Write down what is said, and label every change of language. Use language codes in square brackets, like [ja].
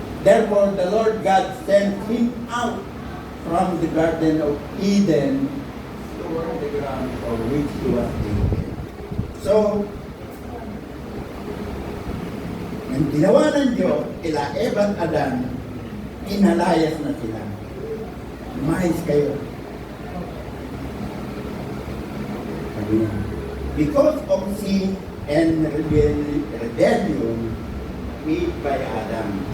[en] Therefore, the Lord God sent him out from the Garden of Eden toward the ground for which he was taken. [tl] So, ang ginawa ng Diyos, kila Eva at Adan, inalayas na sila. Lumayas kayo. Sabi niya, [en] because of sin and rebellion made by Adam.